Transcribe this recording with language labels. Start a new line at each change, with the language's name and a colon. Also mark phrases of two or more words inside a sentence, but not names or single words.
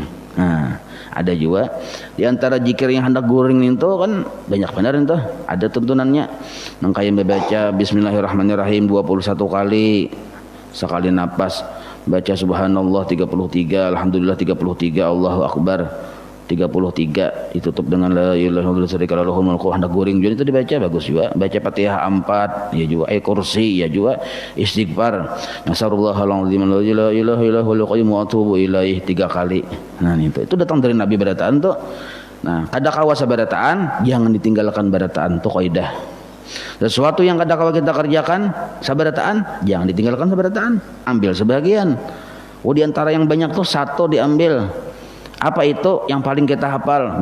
Banjar: Nah, ada juga di antara zikir yang hendak guring itu kan banyak benar itu, ada tuntunannya. Nang kaya membaca bismillahirrahmanirrahim 21 kali, sekali napas baca
Arabic: سبحان الله 33، الحمد لله 33، الله أكبر
Banjar: 33, ditutup dengan
Arabic: لا إله إلا الله شريك له ملك
Banjar: hendak guring. Jadi itu dibaca bagus juga. Baca Fatihah 4 ya juga, kursi ya juga, istighfar
Arabic: نستغفر الله العظيم لا إله إلا الله القيوم وأتوب إليه
Banjar: 3 kali. Nah, itu datang dari Nabi barataan tuh. Nah, kada kawa sabarataan, jangan ditinggalkan barataan tuh kaidah. Sesuatu yang kada kawa kita kerjakan sabarataan, jangan ditinggalkan sabarataan, ambil sebagian. Di antara yang banyak tuh satu diambil. Apa itu yang paling kita hafal?